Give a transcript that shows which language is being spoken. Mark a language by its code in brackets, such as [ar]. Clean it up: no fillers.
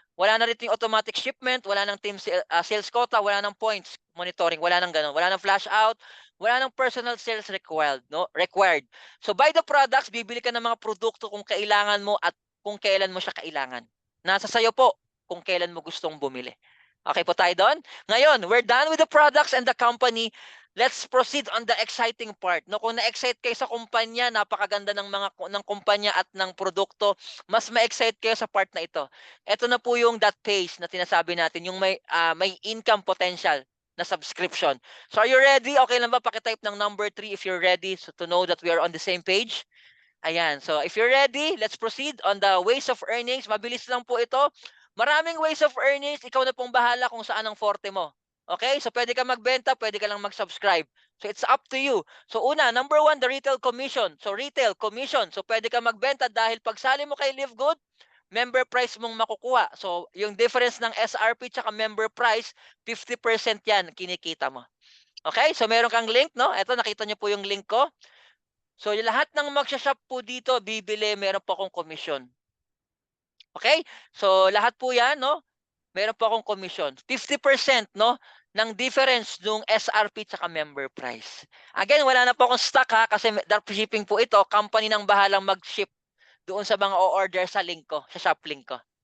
[tl] Wala na rito yung automatic shipment, wala nang team sales quota, wala nang points monitoring, wala nang ganun. Wala nang flash out, wala nang personal sales required, no? Required. So buy the products, bibili ka ng mga produkto kung kailangan mo at kung kailan mo siya kailangan. Nasa sayo po kung kailan mo gustong bumili. Okay po tayo doon? [en] Ngayon, we're done with the products and the company. Let's proceed on the exciting part. [tl] No, kung na-excite kayo sa kumpanya, napakaganda ng kumpanya at ng produkto, mas ma-excite kayo sa part na ito. Ito na po yung [en] that phase [tl] na tinasabi natin, yung may income potential na subscription. So are you ready? Okay lang ba paki-type ng number 3 [en] if you're ready, so to know that we are on the same page? Ayan. So if you're ready, let's proceed on the ways of earnings. [tl] Mabilis lang po ito. Maraming ways of earnings. Ikaw na pong bahala kung saan ang forte mo. Okay? So pwede ka magbenta, pwede ka lang mag-subscribe. [en] So it's up to you. So una, number 1, the retail commission. So retail commission. [tl] So pwede ka magbenta dahil pag sali mo kay Livegood, member price mong makukuha. So yung difference ng SRP tsaka member price, 50% yan kinikita mo. Okay? So meron kang link, no? Ito, nakita niyo po yung link ko. So lahat ng magsha-shop po dito, bibili, meron po akong commission. Okay? So lahat po 'yan, no? Meron po akong commission. 50%, no, ng difference nung SRP tsaka member price. Again, wala na po akong stock ha kasi dropshipping po ito, company nang bahalang mag-ship doon sa mga o-order sa link ko, sa shop link ko.